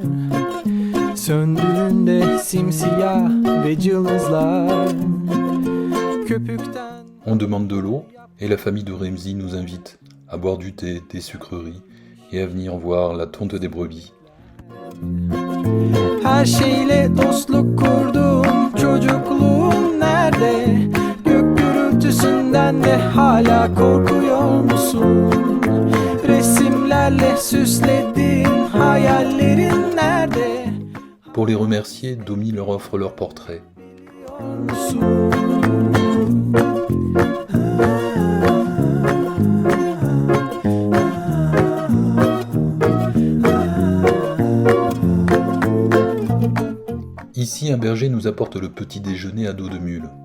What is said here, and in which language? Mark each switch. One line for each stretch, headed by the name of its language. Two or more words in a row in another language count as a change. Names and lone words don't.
Turkish: Söndüğünde simsiyah ve cılızlar. Köpükten...
French: On demande de l'eau et la famille de Remzi nous invite à boire du thé, des sucreries et à venir voir la tonte des brebis.
Turkish: Her şeyle dostluk kurdum, çocukluğum nerede? Gök gürültüsünden de hala korkuyor musun? Resimlerle süsledin, hayallerin nerede?
French: Pour les remercier, Domi leur offre leur portrait. Ici, un berger nous apporte le petit déjeuner à dos de mule.